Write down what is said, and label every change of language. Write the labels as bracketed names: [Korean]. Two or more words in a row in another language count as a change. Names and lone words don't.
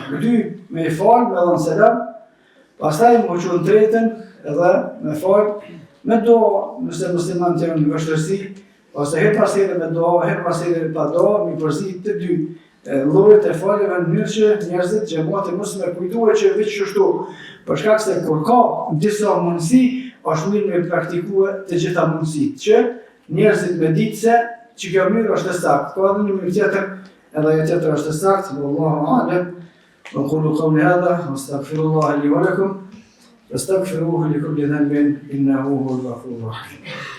[Albanian] 2 me falë, me dhënë selam, pastaj më qënë 3-ën edhe me falë, me doa, nëse muslimanët janë në vështirësi, ose her pas here me doa, her pas here pa doa, mi përzit të 2 llojet e falëve në mënyrë që njerëzit xhamati mos me kujtohet që veç kështu, për shkak se kur ka disa mundësi, është mirë me praktikue të gjitha mundësitë, që njerëzit me ditë se që kjo mënyrë është e saktë. Ka edhe një mënyrë tjetër, edhe ajo tjetër është e saktë, [Arabic] والله أعلم. وأقول قولي هذا واستغفر الله لي ولكم فاستغفروه لكل ذنب إنه هو الغفور الرحيم.